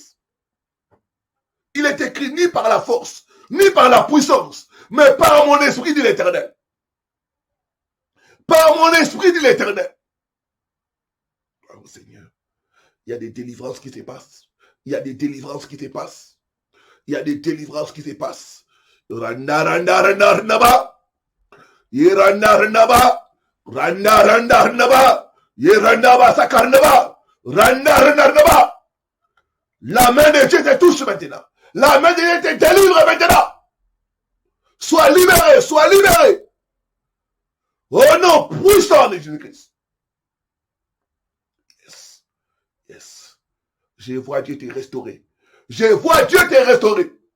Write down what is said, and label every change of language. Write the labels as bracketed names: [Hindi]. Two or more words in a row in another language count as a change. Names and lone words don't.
[French] Il est écrit ni par la force, ni par la puissance, mais par mon esprit de l'Éternel. Par mon esprit de l'Éternel. Oh Seigneur, il y a des délivrances qui se passent. Il y a des délivrances qui se passent. Il y a des délivrances qui se passent. Randa, randa, randa, randa, Yeranda, randa, randa, randa, randa, Yeranda, sakarnaba, randa, randa, randa. La main de Dieu te touche maintenant. La main de Dieu te délivre maintenant. Sois libéré, sois libéré. Oh non, puissant de Jésus-Christ. [English] Yes, yes. [French] Je vois Dieu te restaurer. Je vois Dieu te restaurer.